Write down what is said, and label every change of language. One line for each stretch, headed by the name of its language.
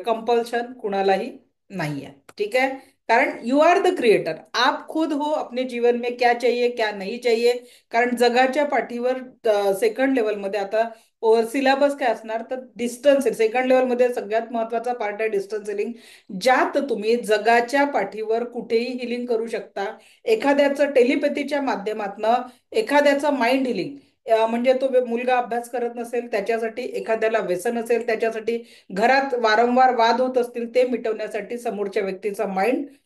Marathi: Compulsion कुणालाही नाही आहे.
Hindi: ठीक है.
Marathi: कारण
English: you are the creator,
Hindi: आप खुद हो अपने जीवन में क्या चाहिए क्या नहीं चाहिए.
Marathi: कारण जगाच्या पाठीवर सेकंड लेवलमध्ये आता सिलेबस काय असणार तर डिस्टन्स सेकंड लेवलमध्ये सगळ्यात महत्वाचा पार्ट आहे डिस्टन्स हिलिंग, ज्यात तुम्ही जगाच्या पाठीवर कुठेही हिलिंग करू शकता. एखाद्याचं टेलिपॅथीच्या माध्यमातनं, एखाद्याचं माइंड हिलिंग, म्हणजे तो मुलगा अभ्यास करत नसेल त्याच्यासाठी, एखाद्याला व्यसन असेल त्याच्यासाठी, घरात वारंवार वाद होत असतील ते मिटवण्यासाठी, समोरच्या व्यक्तीचा माइंड